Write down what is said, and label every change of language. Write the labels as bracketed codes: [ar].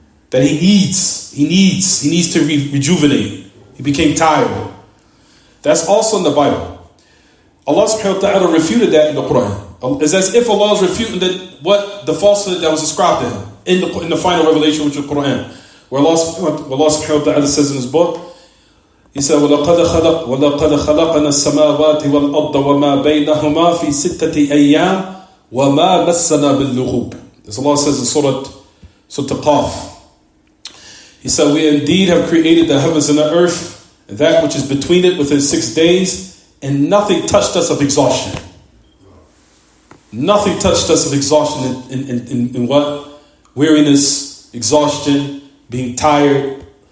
[en] That he needs to rejuvenate. He became tired. That's also in the Bible. Allah subhanahu wa ta'ala refuted that in the Quran. It's as if Allah is refuting the falsehood that was ascribed to him in the final revelation, which is the Quran. Where Allah subhanahu wa ta'ala says in his book, he said, [ar] وَلَقَدْ خَلَقْنَا السَّمَاوَاتِ وَالْأَرْضَ وَمَا بَيْنَهُمَا فِي سِتَّةِ أَيَّامٍ وَمَا مَسَّنَا بِاللُّغُوبِ. [en] As Allah says in Surah Qaf. He said, we indeed have created the heavens and the earth, and that which is between it within 6 days, and nothing touched us of exhaustion. Nothing touched us of exhaustion in what? Weariness, exhaustion, being tired.